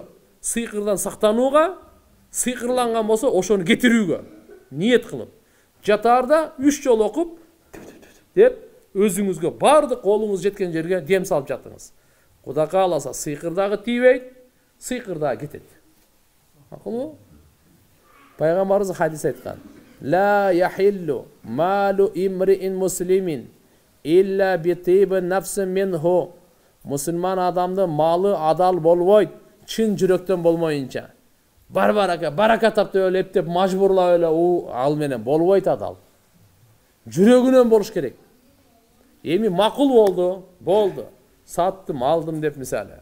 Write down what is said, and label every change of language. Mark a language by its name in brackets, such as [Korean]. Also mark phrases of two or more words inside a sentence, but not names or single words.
[Kyrgyz] Сыйкырдан сактанууга, сыйкырланган болсо ошону кетирүүгө ниет кылып. Жатаарда 3 жолу окуп деп өзүңүзгө бардык колуңуз жеткен жерге дем салып жатыңыз. Кудай кааласа сыйкыр дагы тийбейт, сыйкыр дагы кетет. Макулбу? Пайгамбарыбыз хадис айткан: [Arabic] "لا يحل مال امرئ مسلم إلا بطيب نفس منه." [Kyrgyz] Мусулман адамдын малы адал болбойт, чын жүрөктөн болмоюнча. Барака таптап эле эптеп мажбурлап эле ал менен болбойт адал. Жүрөгүнөн болуш керек. Эми макул болду. Саттым, алдым деп мисалы.